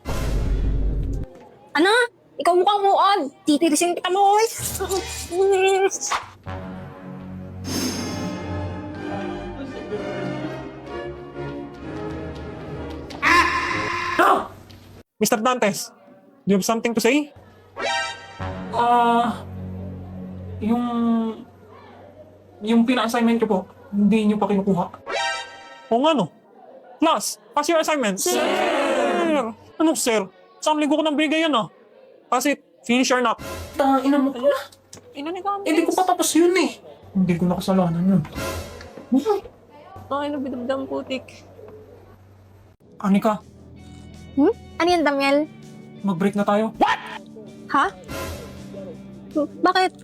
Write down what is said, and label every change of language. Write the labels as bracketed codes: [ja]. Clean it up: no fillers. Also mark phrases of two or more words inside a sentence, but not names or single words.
[tl] Ano? Ikaw mukhang uod. Titirisin kita mo. [en] No! Mr. Dantes, do you have something to say? [tl] Yung pina-assignment ko po, hindi nyo pa kinukuha. O nga no? [en] Class, pass your assignment. Sir! [tl] Ano sir? Isang linggo ko nang bigay yan ah. [en] Pass it, finish or not. [tl] Ina mo ko na. Hindi ko pa tapos yun eh. Hindi ko nakasalanan yun. Ay, nabidamdam putik. Anika, Ano yan, Damiel? mag-break na tayo. Ha? Bakit?